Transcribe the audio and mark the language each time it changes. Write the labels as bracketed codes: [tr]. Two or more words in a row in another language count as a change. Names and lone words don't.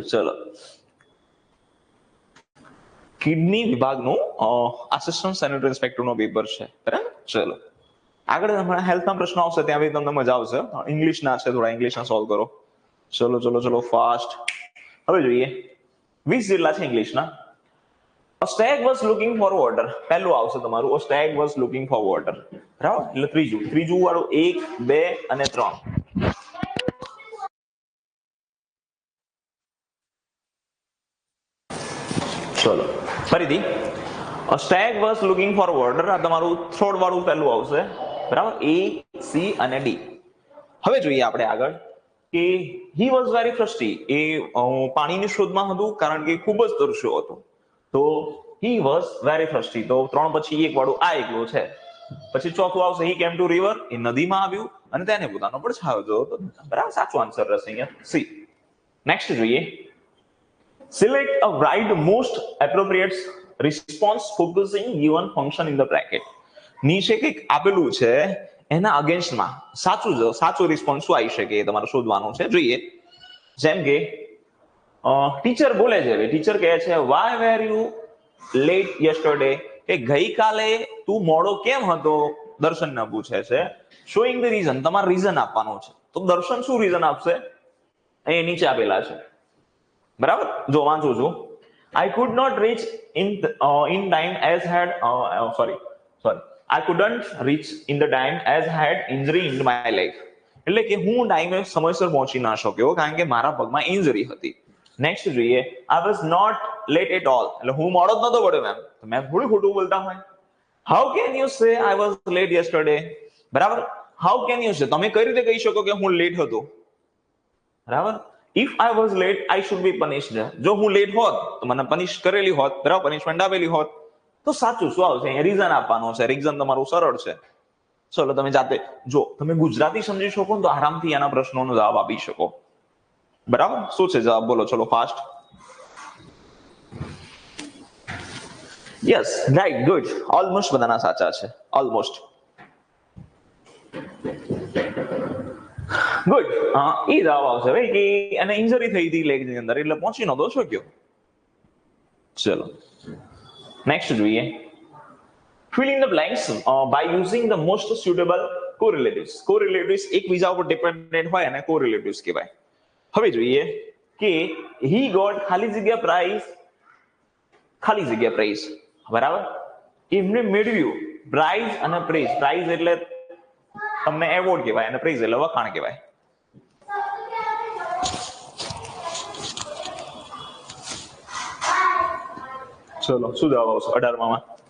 [gu] ચલો, કિડની વિભાગનું [en] assistant sanitary [gu] ઇન્સ્પેક્ટરનો પેપર છે, બરાબર. ચલો આગળ તમારા હેલ્થના પ્રશ્નો આવશે, ત્યાં બી તમને મજા આવશે. ઇંગ્લિશના છે, થોડા ઇંગ્લિશના સોલ્વ કરો. ચલો ચલો ચલો ફાસ્ટ. હવે જોઈએ 20 જેટલા છે ઇંગ્લિશના. [en] A stag was looking for water. [gu] પહેલું આવશે તમારું [en] a stag was looking for water, [gu] બરાબર. એટલે ત્રીજું વાળું 1 2 અને 3. ચલો ફરીથી [en] a stag was looking for water. [gu] આ તમારું થર્ડ વાળું પહેલું આવશે, બરાબર. A C અને D. હવે જોઈએ આપણે આગળ કે [en] he was very thirsty. [gu] એ પાણીની શોધમાં હતું કારણ કે ખૂબ જ તરસ્યો હતો. [en] તો he was very thirsty. [gu] તો 3 પછી એક વાળું આ એકલું છે. [en] પછી ચોથું આવશે he came to river. [gu] એ નદીમાં આવ્યું અને તેને પોતાનો પડછાયો જોયો. બરાબર, સાચો આન્સર રહેશે અહીંયા સી. નેક્સ્ટ જોઈએ, [en] select a right most appropriate response focusing given function in the bracket. [gu] નીચે કંઈક આપેલું છે એના અગેન્સ્ટમાં સાચો રિસ્પોન્સ શું આવી શકે એ તમારે શોધવાનું છે. જોઈએ જેમ કે ટીચર બોલે છે, ટીચર કહે છે [en] why were you late yesterday. [gu] કે ગઈકાલે તું મોડો કેમ હતો, દર્શનને પૂછે છે. [en] showing the reason, [gu] તમારે રીઝન આપવાનું છે. તો દર્શન શું રીઝન આપશે એ નીચે આપેલા છે, બરાબર. જો વાંચું છું. [en] I could not reach in time as had I couldn't reach in the time as I had injury in my leg. [gu] એટલે કે હું ટાઈમે સમયસર પહોંચી ના શક્યો કારણ કે મારા પગમાં ઇન્જરી હતી. નેક્સ્ટ જોઈએ, [en] I was not late at all. [gu] એટલે હું મોડો જ નતો પડ્યો મેમ. તો મેમ થોડું ખોટું બોલતા હોય. [en] How can you say I was late yesterday? બરાબર. How can you say, [gu] તમે કઈ રીતે કહી શકો કે હું લેટ હતો, બરાબર. [en] If I was late, I should be punished. [gu] જો હું લેટ હોત તો મને પનિશ કરેલી હોત, બરાબર, પનિશમેન્ટ આપેલી હોત. તો સાચું શું આવશે અહીંયા? રીઝન આપવાનું છે. રીઝન તમારું સરળ છે. ચલો તમે જાતે જો તમે ગુજરાતી સમજી શકો તો આરામથી આના પ્રશ્નોનો જવાબ આપી શકો, બરાબર. શું છે જવાબ બોલો, ચલો ફાસ્ટ. [en] yes, right, good. [gu] ઓલમોસ્ટ બધાના સાચા છે, ઓલમોસ્ટ. ગુડ. એ જવાબ આવશે ભાઈ કે એને ઇન્જરી થઈ હતી લેગ ની અંદર એટલે પહોંચી નતો શક્યો. ચલો નેક્સ્ટ જોઈએ, [en] fill in the blanks by using the most suitable correlatives. [gu] Correlatives એકબીજા ઉપર ડિપેન્ડન્ટ હોય અને correlatives કહેવાય. હવે જોઈએ કે [en] he got [gu] ખાલી જગ્યા પ્રાઇઝ, બરાબર. એમને મેળવ્યું પ્રાઇઝ અને પ્રેઝ. પ્રાઇઝ એટલે તમને એવોર્ડ કહેવાય અને પ્રેઝ એટલે વખાણ કહેવાય. ચલો શું જવાબ આવશે 18માં?